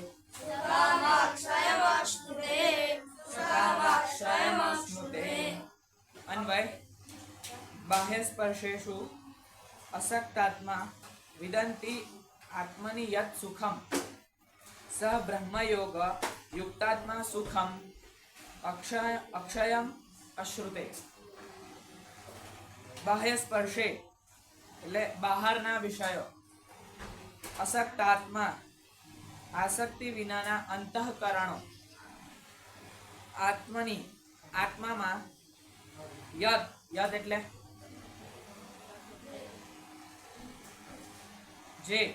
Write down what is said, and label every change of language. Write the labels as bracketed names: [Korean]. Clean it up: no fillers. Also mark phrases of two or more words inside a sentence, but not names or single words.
[Sanskrit] अन्वय बाह्य स्पर्शेषु असक्तात्मा विदन्ति आत्मनि यत् सुखम स ब्रह्मयोग युक्तात्मा सुखम अक्षयम अश्रुते। बाह्य स्पर्शे [Gujarati] એટલે બહારના વિષયો, અસક્તાત્મા આસક્તિ વિનાના અંતઃકરણો, આત્મની આત્મામાં યદ યદ એટલે જે